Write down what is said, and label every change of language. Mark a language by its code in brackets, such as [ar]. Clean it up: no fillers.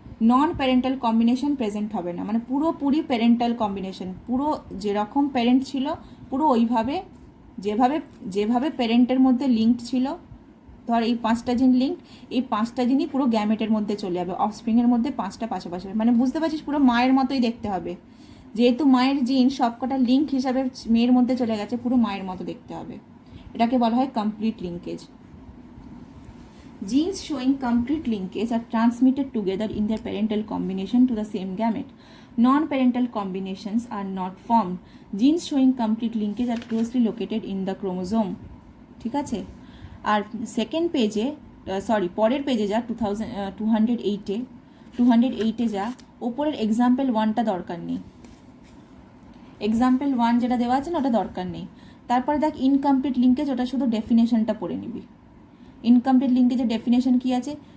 [bn] নন parental combination present হবে না, মানে পুরোপুরি প্যারেন্টাল কম্বিনেশন, পুরো যেরকম প্যারেন্ট ছিল পুরো ওইভাবে, যেভাবে প্যারেন্টের মধ্যে লিঙ্ক ছিল, ধর এই 5টা জিন লিঙ্ক, এই 5টা জিনই পুরো গ্যামেটের মধ্যে চলে যাবে, অফস্প্রিংয়ের মধ্যে 5টা পাশাপাশি, মানে বুঝতে পারছিস পুরো মায়ের মতোই দেখতে হবে, যেহেতু মায়ের জিন সবকটা লিঙ্ক হিসাবে মেয়ের মধ্যে চলে গেছে, পুরো মায়ের মতো দেখতে হবে, এটাকে বলা হয় complete linkage. [en] Genes showing complete linkage are transmitted together in their parental combination to the same gamete. Non-parental combinations are not formed. Genes showing complete linkage are closely located in the chromosome. [bn] ঠিক আছে? আর second পেজে, পরের পেজে যা 208-এ যা, ওপরের example 1টা দরকার নেই, এক্সাম্পল 1 যেটা দেওয়া আছে না ওটা দরকার নেই। তারপরে দেখ ইনকমপ্লিট লিঙ্কেজ, ওটা শুধু ডেফিনেশনটা পড়ে নিবি। ইনকমপ্লিট লিঙ্কেজের ডেফিনেশন কি আছে?